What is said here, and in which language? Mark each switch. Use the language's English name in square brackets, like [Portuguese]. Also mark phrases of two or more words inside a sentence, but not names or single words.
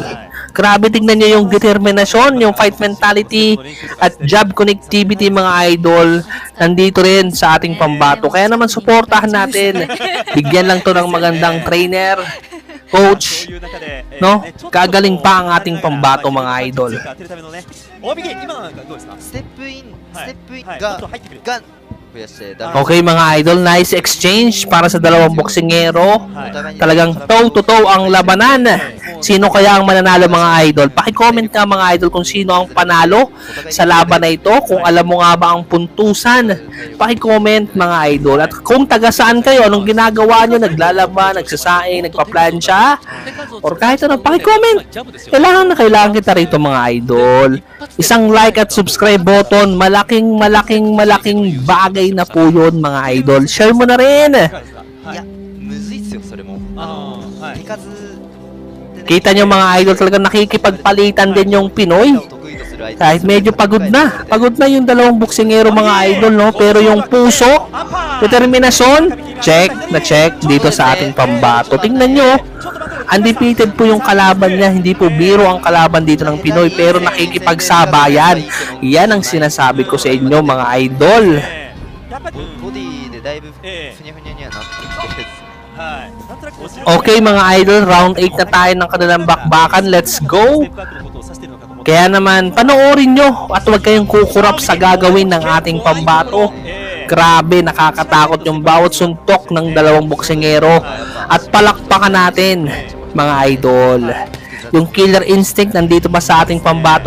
[Filipino] Grabe, tignan nyo yung determinasyon, yung [English] fight mentality [Filipino] at [English] jab connectivity [Filipino] mga idol. Nandito rin sa ating pambato. Kaya naman suportahan natin. Bigyan lang to ng magandang trainer, coach, no? Kagaling pa ang ating pambato mga idol. [Japanese] ステップインが増やして [Filipino] Okay mga idol, nice exchange para sa dalawang boksingero. Talagang [English] toe to toe [Filipino] ang labanan Sino kaya ang mananalo mga idol? Paki-comment ka mga idol kung sino ang panalo sa laban na ito. Kung alam mo nga ba ang puntusan, paki-comment mga idol. At kung taga saan kayo, anong ginagawa nyo, naglalaban, nagsasaing, nagpa-plancha, or kahit ano, paki-comment. Kailangan kita rito mga idol. Isang like at [English] subscribe button, [Filipino] malaking bagay na po yun mga idol. Share mo na rin. [Japanese] いやむずいっすよそれも手数でね [Filipino] Kita nyo mga idol, talagang nakikipagpalitan din yung Pinoy. [Japanese] 得意とする相手 [Filipino] Kahit medyo pagod na yung dalawang boksingero mga idol, no? Pero yung puso, determinasyon, check dito sa ating pambato. Tingnan nyo, undefeated po yung kalaban niya, hindi po biro ang kalaban dito ng Pinoy, pero nakikipagsabayan. Yan ang sinasabi ko sa inyo mga idol. [Japanese] ボディでだいぶふにゃふにゃにはなってきてる [Filipino] Okay mga idol, round 8 na tayo ng kanilang bakbakan. [English] Let's go! [Filipino] Kaya naman, panoorin nyo at huwag kayong kukurap sa gagawin ng ating pambato. Grabe, nakakatakot yung bawat suntok ng dalawang boksingero. At palakpakan natin, mga idol. Yung [English] killer instinct [Filipino] nandito ba sa ating pambato?